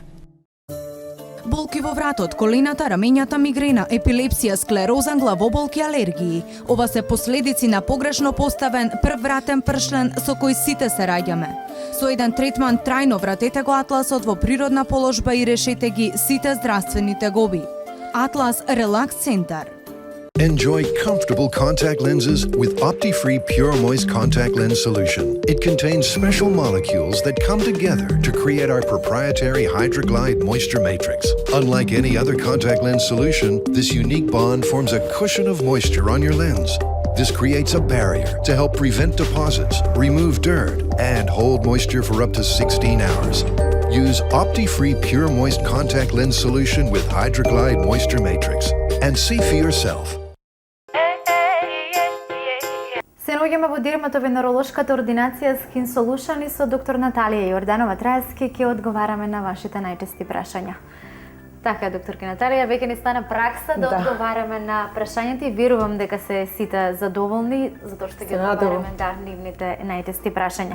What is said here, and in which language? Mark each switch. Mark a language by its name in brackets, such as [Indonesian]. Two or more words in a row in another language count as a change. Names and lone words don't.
[Macedonian] Болки во вратот, колената, рамењата, мигрена, епилепсија, склероза, главоболки, алергии. Ова се последици на погрешно поставен прввратен пршлен со кој сите се раѓаме. Со еден третман трајно вратете го атласот во природна положба и решете ги сите здравствени тегоби. Атлас Релакс Центар. [English] Enjoy comfortable contact lenses with OptiFree Pure Moist Contact Lens Solution. It contains special molecules that come together to create our proprietary Hydroglide Moisture Matrix. Unlike any other contact lens solution, this unique bond forms a cushion of moisture on your lens. This creates a barrier to help prevent deposits, remove dirt, and hold moisture for up to 16 hours. Use OptiFree Pure Moist Contact Lens Solution with Hydroglide Moisture Matrix and see for yourself. [Macedonian] Се наоѓаме во дерматовенеролошката ординација Skin Solution и со доктор Наталија Јорданова-Траевски ќе одговараме на вашите најчести прашања. Така, докторка Наталија, веќе ни стана пракса да одговараме на прашањата и верувам дека се сите задоволни затоа што ги одговараме нивните најчести прашања.